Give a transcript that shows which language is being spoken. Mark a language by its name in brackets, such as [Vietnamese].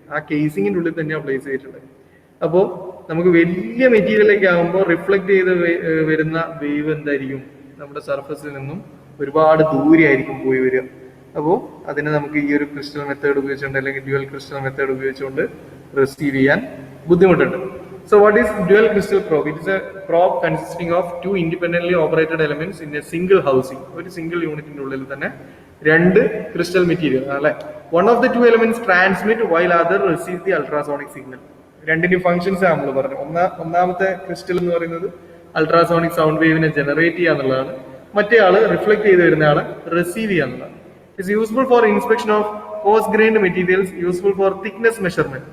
[Malayalam] ആ കേസിങ്ങിന്റെ ഉള്ളിൽ തന്നെയാണ് പ്ലേസ് ചെയ്തിട്ടുള്ളത്. അപ്പോൾ നമുക്ക് വലിയ മെറ്റീരിയലൊക്കെ ആകുമ്പോൾ റിഫ്ലക്ട് ചെയ്ത് വരുന്ന വേവ് എന്തായിരിക്കും? നമ്മുടെ സർഫസിൽ നിന്നും ഒരുപാട് ദൂരെയായിരിക്കും പോയി വരിക. അപ്പോൾ അതിനെ നമുക്ക് ഈ ഒരു ക്രിസ്റ്റൽ മെത്തേഡ് ഉപയോഗിച്ചുകൊണ്ട് അല്ലെങ്കിൽ ഡ്യുവൽ ക്രിസ്റ്റൽ മെത്തേഡ് ഉപയോഗിച്ചുകൊണ്ട് റിസീവ് ചെയ്യാൻ ബുദ്ധിമുട്ടുണ്ട്. [English] So what is dual crystal probe? It is a probe consisting of 2 independently operated elements in a single housing. [Malayalam] ഒരു സിംഗിൾ യൂണിറ്റിന്റെ ഉള്ളിൽ തന്നെ 2 ക്രിസ്റ്റൽ മെറ്റീരിയൽ അല്ലെ. [English] One of the 2 elements transmit while other receive the ultrasonic signal. [Malayalam] രണ്ടിന്റെ functions നമ്മൾ പറഞ്ഞു. ഒന്നാമത്തെ crystal എന്ന് പറയുന്നത് അൾട്രാസോണിക് സൗണ്ട് വേവിനെ ജനറേറ്റ് ചെയ്യുക എന്നുള്ളതാണ്. മറ്റേ ആള് റിഫ്ലക്ട് ചെയ്ത് വരുന്ന ആള് റിസീവ് ചെയ്യുക എന്നുള്ളതാണ്. [English] It's useful for inspection of coarse grained materials, useful for thickness measurement.